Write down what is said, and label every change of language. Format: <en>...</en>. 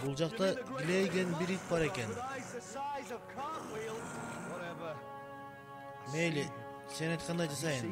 <kk>Бұл жақта гілейген бір ит бар екен.</kk> <en>Eyes the size of cartwheels. Whatever.</en> <kk>Мейлі, сен айтқандай жасайын.</kk>